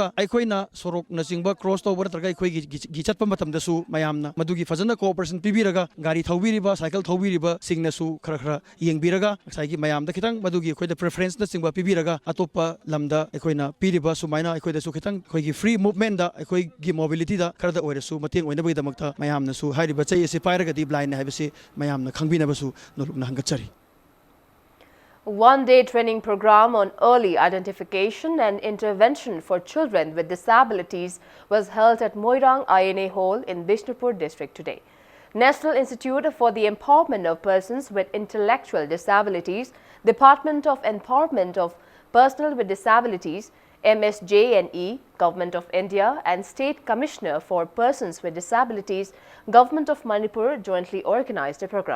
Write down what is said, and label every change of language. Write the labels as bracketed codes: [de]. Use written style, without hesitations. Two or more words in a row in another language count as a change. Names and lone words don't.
[mni] अखोइना सोरोक नचिंगबा क्रॉस तोबर नत्रगा अखोइगी गिचतपा मतमदसु मयामना मदुगी फजना कोऑपरेशन पिबिरगा गाड़ी थौबिरिबा साइकिल थौबिरिबा सिंगनसु खरा खरा येंगबिरगा साइगी मयामदा खितंग मदुगी अखोइदा प्रेफरेंस न चिंगबा पिबिरगा अतोपा लमदा अखोइना पिरिबा सुमाइना अखोइदासु खितंग अखोइगी [en] free movement [mni] दा अखोइगी मोबिलिटी दा खरदा ओइरसु मतेंग ओइनबगीदमक्ता मयामनासु हाइरिबा चई असि पाइरगदी ब्लाइंड हाइबसे मयामना खंगबिनबसु नोलुकना हंगचरी. [en] One-day training program on early identification and intervention for children with disabilities was held at Moirang INA Hall in Bishnupur district today. National Institute for the Empowerment of Persons with Intellectual Disabilities, Department of Empowerment of Personnel with Disabilities, MSJNE, Government of India and State Commissioner for Persons with Disabilities, Government of Manipur jointly organized a program.